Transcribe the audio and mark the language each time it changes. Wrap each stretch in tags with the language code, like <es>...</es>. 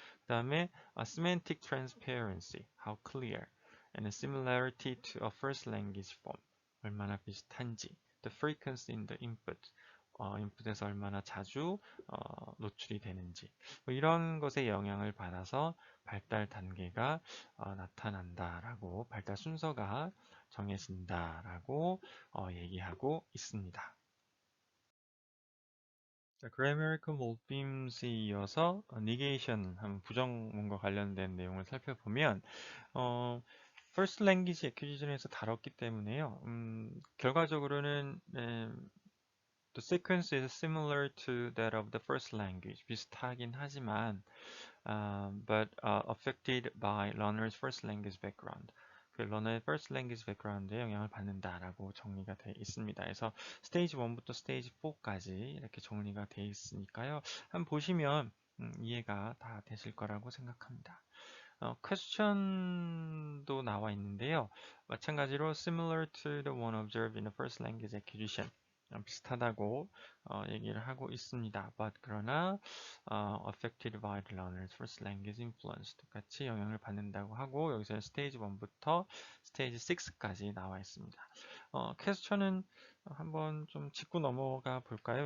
<ko>그다음에</ko> <en>semantic transparency, how clear, and similarity to a first language form</en> <ko>얼마나 비슷한지,</ko> <en>the frequency in the input</en> <ko>인풋에서 얼마나 자주 노출이 되는지 이런 것에 영향을 받아서 발달 단계가 나타난다라고 발달 순서가 정해진다라고 얘기하고 있습니다. 자, grammatical morphism에 이어서 negation, 부정문과 관련된 내용을 살펴보면 first language acquisition에서 다뤘기 때문에요. 결과적으로는</ko> <en>the sequence is similar to that of the first language.</en> <ko>비슷하긴 하지만</ko> <en>but affected by learner's first language background.</en> <ko>그 러너의 first language background에 영향을 받는다라고 정리가 되어 있습니다. 그래서 스테이지 1부터 스테이지 4까지 이렇게 정리가 되어 있으니까요. 한번 보시면 이해가 다 되실 거라고 생각합니다. 퀘스천도 나와 있는데요. 마찬가지로</ko> <en>similar to the one observed in the first language acquisition.</en> <ko>비슷하다고 얘기를 하고 있습니다. But 그러나</ko> <en>affected by the learner's first language influence</en> <ko>똑같이 영향을 받는다고 하고 여기서 스테이지 1부터 스테이지 6까지 나와 있습니다. 퀘스천은 한번 좀 짚고 넘어가 볼까요?</ko>